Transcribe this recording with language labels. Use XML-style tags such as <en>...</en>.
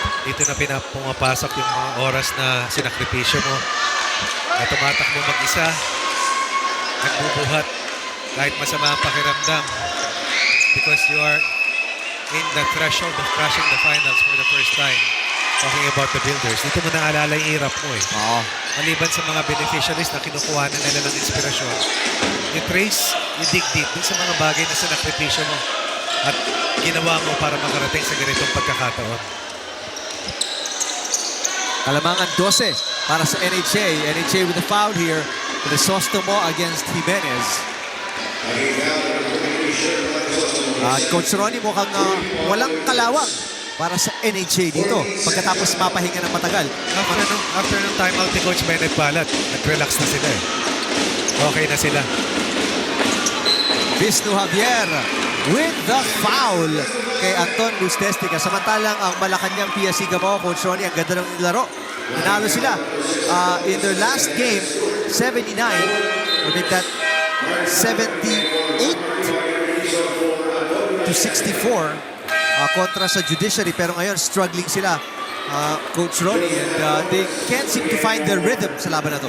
<tl>Dito na pumapasok yung mga oras na sinakripisyo mo. Na tumatakbo mag-isa. Nagbubuhat kahit masama ang pakiramdam.</tl> <en>Because you are in the threshold of crashing the finals for the first time. Talking about the builders.</en> <tl>Dito mo naalala yung hirap mo eh. Oo. Maliban sa mga beneficiaries na kinukuha na nila ng inspirasyon,</tl> <en>you trace, you dig deep</en> <tl>dun sa mga bagay na sinakripisyo mo at ginawa mo para makarating sa ganitong pagkakataon. Kalamangan 12 para sa</tl> <en>NHA. NHA with a foul here. Crisostomo against Jimenez.</en> <tl>At Coach Ronnie mukhang walang kalawang para sa NHA dito pagkatapos mapahinga ng matagal. After ng timeout ni Coach Bennett Balat, nag-relax na sila eh. Okay na sila.</tl> <en>Visnu Javier with the foul</en> <tl>kay</tl> <en>Anton Lustestica.</en> <tl>Samantalang ang Malacañang-PSC Kamao, Coach Ronnie, ang ganda ng laro. Nanalo sila</tl> <en>in their last game,</en> <tl>79.</tl> <en>I think that 78 to 64</en> <tl>kontra sa</tl> <en>Judiciary.</en> <tl>Pero ngayon, struggling sila, Coach Ronnie,</tl> <en>and they can't seem to find their rhythm</en> <tl>sa laban na to.</tl>